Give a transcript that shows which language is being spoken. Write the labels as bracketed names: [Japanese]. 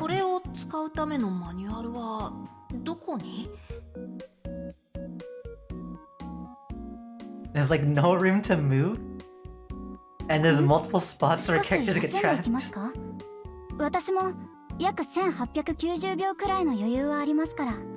[Japanese] これを使うためのマニュアルはどこに？ [English] There's like no room to move, and there's multiple spots where characters get trapped. [Japanese] 私も約1890秒くらいの余裕はありますから。